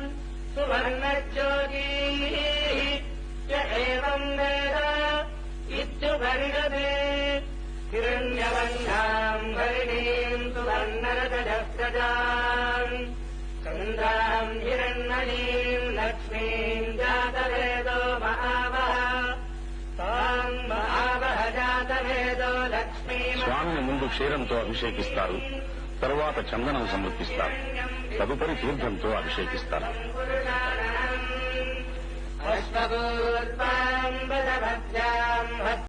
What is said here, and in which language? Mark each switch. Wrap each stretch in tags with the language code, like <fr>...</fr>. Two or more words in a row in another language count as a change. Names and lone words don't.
<sa>सुवर्णज्योतिः य एवम् वेद इत्युपनिषदे हिरण्यवर्णाम् हरिणीम् सुवर्णरजस्रजाम् चन्द्राम् हिरण्मयीम् लक्ष्मीम् जातवेदो महावः ताम् महावः जातवेदो लक्ष्मी</sa> <te>స్వామిని ముందు క్షీరంతో అభిషేకిస్తారు, తరువాత చందనం సమర్పిస్తారు, తదుపరి తీర్థంతో అభిషేకిస్తారు.</te> <sa>అశ్వగోర్వాం</sa>